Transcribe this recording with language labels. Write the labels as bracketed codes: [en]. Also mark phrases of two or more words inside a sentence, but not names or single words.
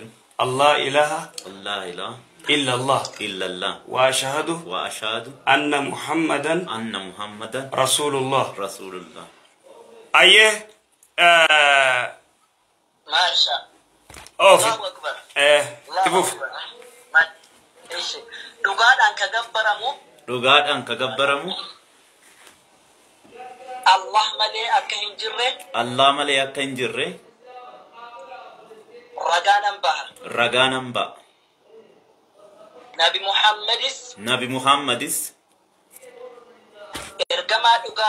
[ar] الله إله إلا الله وأشهد أن محمدا رسول الله أيه ما شاء أوف الله أكبر تبوف [om] dhugaadhaan ka gabbaramu Allah malee akka hin jirre ragaanan ba'a Nabi Muhammadis ergamaa